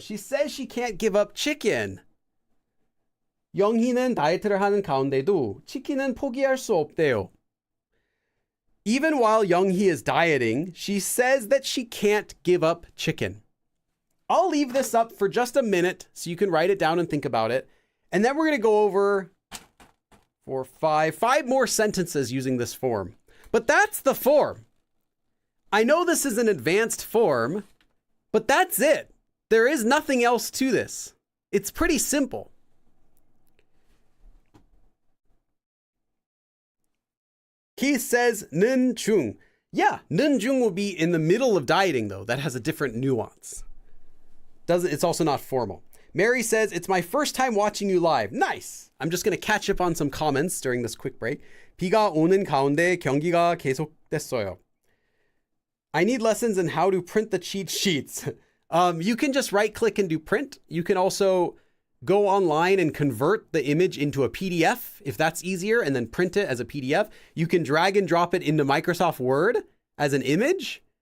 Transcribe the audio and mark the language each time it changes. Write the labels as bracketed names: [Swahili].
[English] She says she can't give up chicken. [Korean] 영희는 다이어트를 하는 가운데도 치킨은 포기할 수 없대요. [English] Even while Young-hee is dieting, she says that she can't give up chicken. I'll leave this up for just a minute so you can write it down and think about it. And then we're going to go over five more sentences using this form. But that's the form. I know this is an advanced form, but that's it. There is nothing else to this. It's pretty simple. He says 는 중. Yeah, 는 중 will be in the middle of dieting, though. That has a different nuance. It's also not formal. Mary says, it's my first time watching you live. Nice. I'm just going to catch up on some comments during this quick break. [Korean] 비가 오는 가운데 경기가 계속됐어요. [English] I need lessons in how to print the cheat sheets. You can just right click and do print. You can also go online and convert the image into a PDF if that's easier, and then print it as a PDF. You can drag and drop it into Microsoft Word as an image.